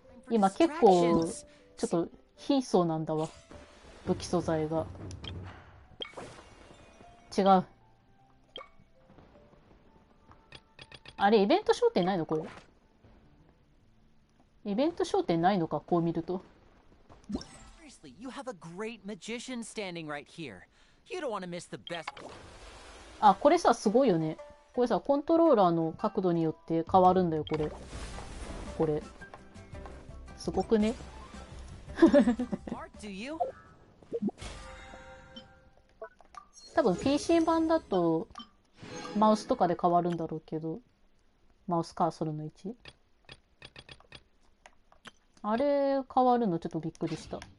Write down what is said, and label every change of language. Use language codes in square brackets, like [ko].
[ja] 今結構ちょっと貧相なんだわ、武器素材が。違う。あれイベント焦点ないのこれ。イベント焦点ないのか、こう見ると。 [en] You have a great magician standing right here. You don't want to miss the best. [ja] あ、これさすごいよね。これさコントローラーの角度によって変わるんだよこれ。これすごくね。多分 PC 版だとマウスとかで変わるんだろうけど、マウスカーソルの位置あれ変わるのちょっとびっくりした。